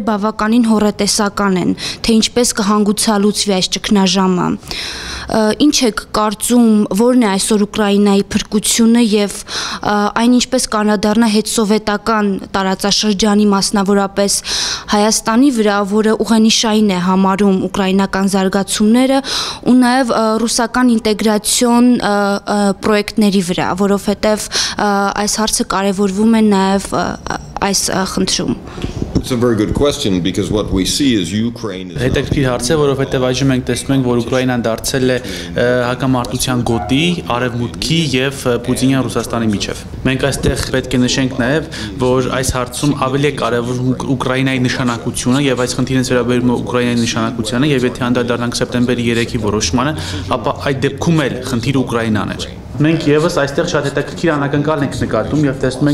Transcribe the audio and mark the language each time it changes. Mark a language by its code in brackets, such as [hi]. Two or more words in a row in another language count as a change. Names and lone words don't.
[hy] բավականին հոռետեսական են, թե ինչպես կհանգուցալուծվի այս ճգնաժամը։ Ինչ եք կարծում, որն է այսօր Ուկրաինայի փրկությունը եւ այն ինչպես կանադառնա հետսովետական տարածաշրջանի, մասնավորապես Հայաստանի վրա, որը ուղենիշային է համարում ուկրաինական զարգացումները ու նաեւ ռուսական ինտեգրացիոն պրոյեկտների վրա, որովհետեւ այս հարցը կարևորվում է նաեւ այս խնդրում։ [en] It's a very good question because what we see is Ukraine is [hy] Հետաքրքիր հարց է, որովհետև այժմ մենք տեսնում ենք, որ Ուկրաինան դարձել է հակամարտության գոտի արևմուտքի եւ Պուտինյան Ռուսաստանի միջև։ Մենք այստեղ պետք է նշենք նաեւ, որ այս հարցում ավելի է կարևոր Ուկրաինայի նշանակությունը եւ այս խնդիրը վերաբերում է Ուկրաինայի նշանակությանը եւ եթե անդրադառնանք սեպտեմբերի 3-ի որոշմանը, ապա այդ դեպքում էլ խնդիրը Ուկրաինան էր։ Մենք եւս այստեղ շատ հետաքրքիր անակնկալ ենք նկատում եւ տեսնում